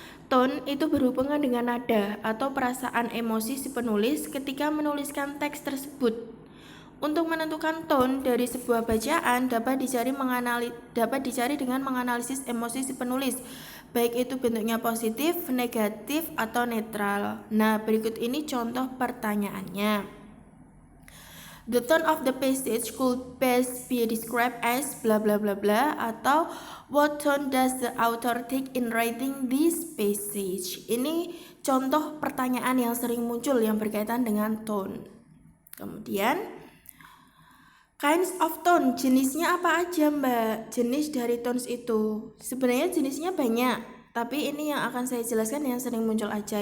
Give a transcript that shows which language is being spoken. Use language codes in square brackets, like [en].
[id] Tone itu berhubungan dengan nada atau perasaan emosi si penulis ketika menuliskan teks tersebut. Untuk menentukan tone dari sebuah bacaan dapat dicari dengan menganalisis emosi si penulis, baik itu bentuknya positif, negatif, atau netral. Nah, berikut ini contoh pertanyaannya. [en] The tone of the passage could best be described as bla bla bla bla, atau what tone does the author take in writing this passage. [id] Ini contoh pertanyaan yang sering muncul yang berkaitan dengan tone. Kemudian [en] kinds of tone, [id] jenisnya apa aja Mbak? Jenis dari tones itu sebenarnya jenisnya banyak, tapi ini yang akan saya jelaskan yang sering muncul aja.